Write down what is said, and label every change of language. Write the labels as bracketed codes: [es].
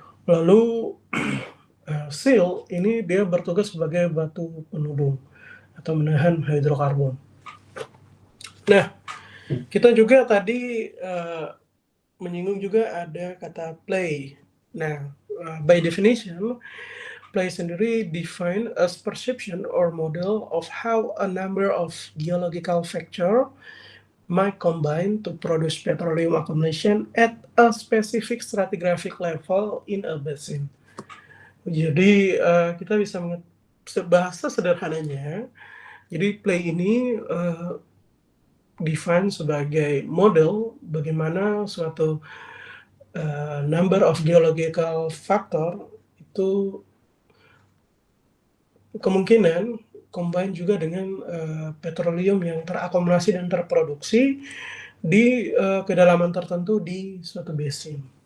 [id] Lalu seal ini dia bertugas sebagai batu penudung atau menahan hidrokarbon. Nah, kita juga tadi menyinggung juga ada kata play. [en] Nah, by definition, play sendiri define as perception or model of how a number of geological factor might combine to produce petroleum accumulation at a specific stratigraphic level in a basin. [id] Jadi kita bisa bahasa sederhananya, jadi play ini define sebagai model bagaimana suatu [en] number of geological factor [id] itu kemungkinan combine juga dengan petroleum yang terakumulasi dan terproduksi di kedalaman tertentu di suatu basin.